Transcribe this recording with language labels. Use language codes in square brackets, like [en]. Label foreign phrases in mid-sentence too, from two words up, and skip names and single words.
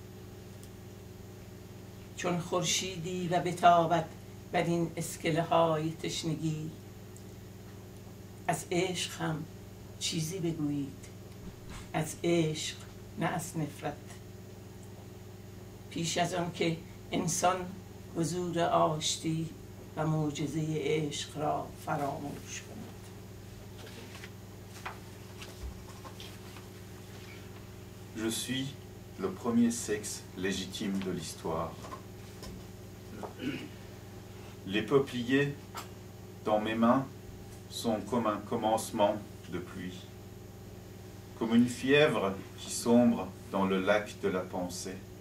[fa] چون خورشیدی و بتابد بر این اسکله های تشنگی، از عشق هم چیزی بگویید، از عشق نه از نفرت، پیش از آن که انسان حضور آشتی و معجزه عشق را فراموش کند. [fr] Je suis le premier sexe légitime de l'histoire. Les peupliers dans mes mains sont comme un commencement de pluie, comme une fièvre qui sombre dans le lac de la pensée.